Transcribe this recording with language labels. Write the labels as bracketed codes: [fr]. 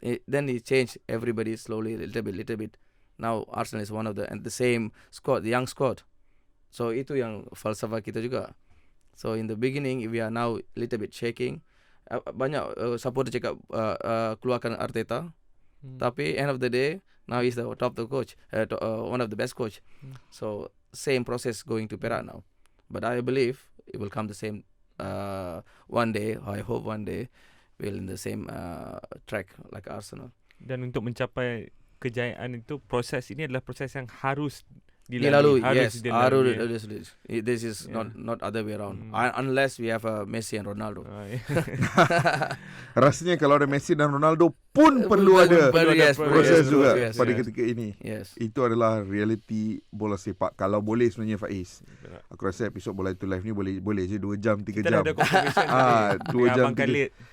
[en] Then he changed everybody slowly, little bit. Now Arsenal is one of the same squad, the young squad. [ms] So itu yang falsafah kita juga. [en] So in the beginning, we are now little bit shaking. [ms] Banyak supporter cakap keluarkan Arteta. Tapi [en] end of the day, Now he's the top the coach, one of the best coach. So same process going to Perak now. But I believe it will come the same one day. I hope one day we'll in the same track like Arsenal. [ms] Dan untuk mencapai kejayaan itu, proses ini adalah proses yang harus Dilalui, harus dilalui. [en] This is not other way around. Unless we have Messi and Ronaldo. [ms] Rasanya kalau ada Messi dan Ronaldo pun perlu ada proses juga pada ketika ini. [en] Yes. [ms] Itu adalah realiti bola sepak. Kalau boleh sebenarnya Faiz, aku rasa episod Bola Itu Live ni boleh je 2 jam 3 Kita jam. dah ada confirmation tadi 2 jam Abang Khalid.